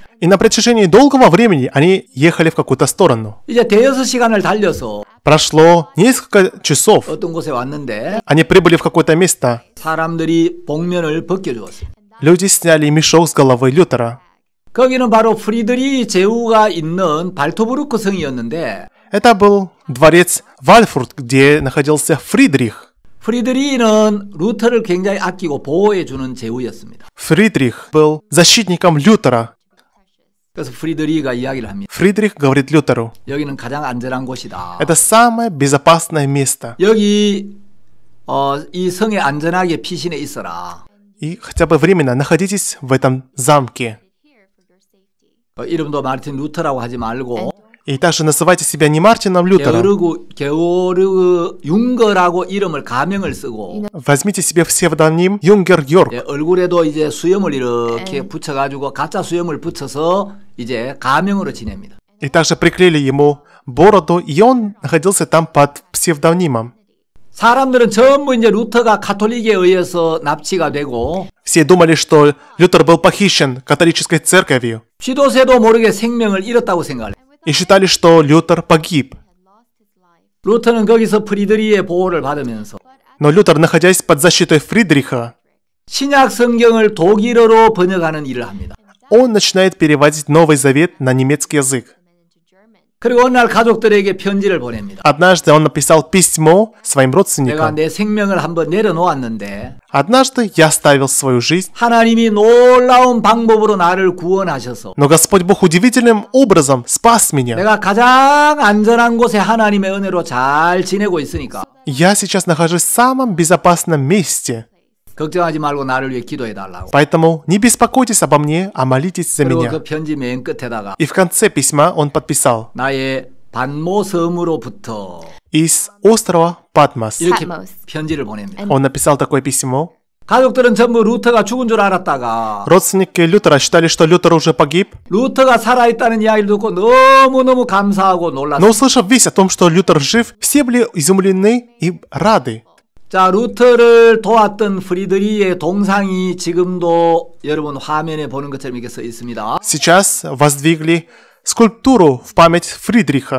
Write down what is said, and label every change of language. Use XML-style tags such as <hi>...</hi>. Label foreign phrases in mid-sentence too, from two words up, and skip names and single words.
<ru>и на протяжении долгого времени они ехали в какую-то сторону.</ru> <ko>이제 대여섯 시간을 달려서</ko> <ru>Прошло несколько часов.</ru> <ko>어떤 곳에 왔는데</ko> <ru>Они прибыли в какое-то место.</ru> <ko>사람들이 복면을 벗겨주었어요.</ko> <ru>Люди сняли мешок с головы Лютера.</ru> <ko>거기는 바로 프리드리히 제후가 있는 발토브루크 성이었는데</ko> <ru>Это был дворец Вальфурт, где находился Фридрих.</ru> <ko>프리드리히는 루터를 굉장히 아끼고 보호해주는 제후였습니다.</ko> <ru>Фридрих был защитником Лютера.</ru> <ko>그래서 프리드리히가 이야기를 합니다.</ko> <ru>Фридрих говорит Лютеру:</ru> <ko>여기는 가장 안전한 곳이다.</ko> <ru>это самое безопасное место.</ru> <ko>여기 이 성에 안전하게 피신해 있어라.</ko> <ru>И хотя бы временно находитесь в этом замке.</ru> <ko>이름도 마르틴 루터라고 하지 말고</ko> <ru>И также называйте себя не Мартином Лютером.</ru> <ko>게오르그 융거라고 이름을 가명을 쓰고</ko> <ru>Возьмите себе псевдоним Юнгер Йорк.</ru> <ko>얼굴에도 이제 수염을 이렇게 붙여가지고 가짜 수염을 붙여서 이제 가명으로 지냅니다.</ko> <ru>И также приклеили ему бороду, и он находился там под псевдонимом.</ru> <ko>사람들은 전부 이제 루터가 가톨릭에 의해서 납치가 되고</ko> <ru>Все думали, что Лютер был похищен католической церковью,</ru> <ko>쥐도 새도 모르게 생명을 잃었다고 생각해요.</ko> <ru>и считали, что Лютер погиб.</ru> <ko>루터는 거기서 프리드리히의 보호를 받으면서</ko> <ru>Но Лютер, находясь под защитой Фридриха,</ru> <ko>신약 성경을 독일어로 번역하는 일을 합니다.</ko> <ru>он начинает переводить Новый Завет на немецкий язык.</ru> <ko>그리고 어느 날 가족들에게 편지를 보냅니다.</ko> <ru>Однажды он написал письмо своим</ru> <ko>내가</ko> <ru>родственникам.</ru> <ko>내 생명을 한번 내려놓았는데</ko> <ru>Однажды я оставил свою жизнь,</ru> <ko>하나님이 놀라운 방법으로 나를 구원하셔서</ko> <ru>но Господь Бог удивительным образом спас меня.</ru> <ko>내가 가장 안전한 곳에 하나님의 은혜로 잘 지내고 있으니까</ko> <ru>Я сейчас нахожусь в самом безопасном месте.</ru> <ko>걱정하지 말고 나를 위해 기도해 달라고.</ko> <ru>Поэтому не беспокойтесь обо мне, а молитесь за</ru> <ko>그리고</ko> <ru>меня.</ru> <ko>그 편지 맨 끝에다가</ko> <ru>И в конце письма он подписал:</ru> <ko>나의 반모 섬으로부터</ko> <ru>из острова Патмос.</ru> <ko>이렇게 Patmos. 편지를 보냅니다.</ko> <ru>Он написал такое письмо.</ru> <ko>가족들은 전부 루터가 죽은 줄 알았다가</ko> <ru>Родственники Лютера считали, что Лютер уже погиб,</ru> <ko>루터가 살아있다는 이야기를 듣고 너무너무 감사하고 놀랐습니다.</ko> <ru>но услышав весть о том, что Лютер жив, все были изумлены и рады.</ru> <ko>자, 루터를 도왔던 프리드리히의 동상이 지금도 여러분 화면에 보는 것처럼 이렇게 써 있습니다.</ko> <ru>Сейчас воздвигли скульптуру в память Фридриха.</ru>